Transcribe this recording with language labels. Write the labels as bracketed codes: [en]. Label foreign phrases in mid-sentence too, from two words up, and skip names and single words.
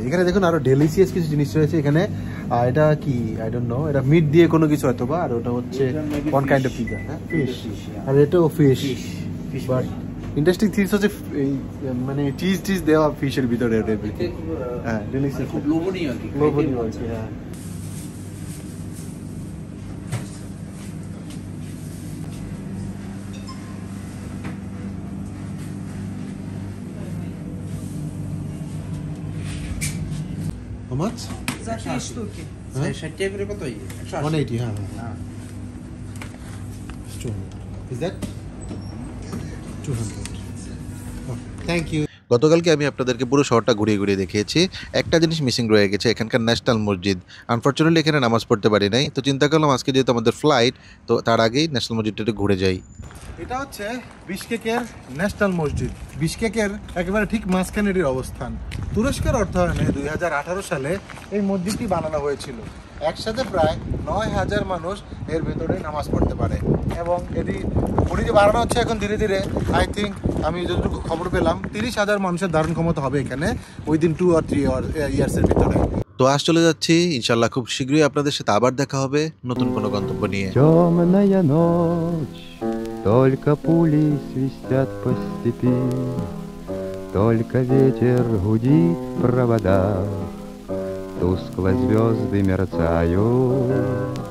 [bn] এখানে দেখুন আরো ডেলিশিয়াস কিছু জিনিস রয়েছে এখানে। এটা কি [en] I don't know, [bn] এটা মিট দিয়ে কোনো কিছু হয়তো বা, আর ওটা হচ্ছে কোন [en] kind of pizza? [bn] হ্যাঁ, ফিশ। আর এটাও ফিশ। [en] but interesting things [bn] হচ্ছে এই মানে চিজ দেওয়া ফিশের ভিতরে ওটা। হ্যাঁ, ডেলিশিয়াস, খুব লোভনীয় আর কি। লোভনীয় আর কি। হ্যাঁ, [en] how much? [ru] За 3 штуки. А? [bn] 60 করে কত? 180, হ্যাঁ হ্যাঁ। 200. [en] Is that 200? thank you. [bn] গতকালকে আমি আপনাদেরকে পুরো শহরটা ঘুরিয়ে ঘুরিয়ে দেখিয়েছি। একটা জিনিস মিসিং রয়ে গেছে, এখানকার ন্যাশনাল মসজিদ। আনফর্চুনেটলি এখানে নামাজ পড়তে পারি নাই, তো চিন্তা করলাম আজকে যেহেতু আমাদের ফ্লাইট, তো তার আগেই ন্যাশনাল মসজিদটা একটু ঘুরে যাই। এটা হচ্ছে বিশকেকের ন্যাশনাল মসজিদ। বিশকেকের একেবারে ঠিক মাঝখানের এর অবস্থান। তুরস্কের অর্থায়নে 2018 সালে এই মসজিদটি বানানো হয়েছিল। একসাথে প্রায় 9,000 মানুষ এর ভেতরে নামাজ পড়তে পারে, এবং এটি যে বানানো হচ্ছে এখন ধীরে ধীরে। [en] I think [bn] আমি যতটুকু খবর পেলাম 30,000 মানুষের ধারণ ক্ষমতা হবে এখানে [en] within 2 or 3 years [bn] ভিতরে। তো আজ চলে যাচ্ছি, ইনশাল্লাহ খুব শীঘ্রই আপনাদের সাথে আবার দেখা হবে নতুন কোনো গন্তব্য নিয়ে। [ru] Темная ночь, только пули свистят по степи, только ветер гудит в проводах, тускло звезды мерцают.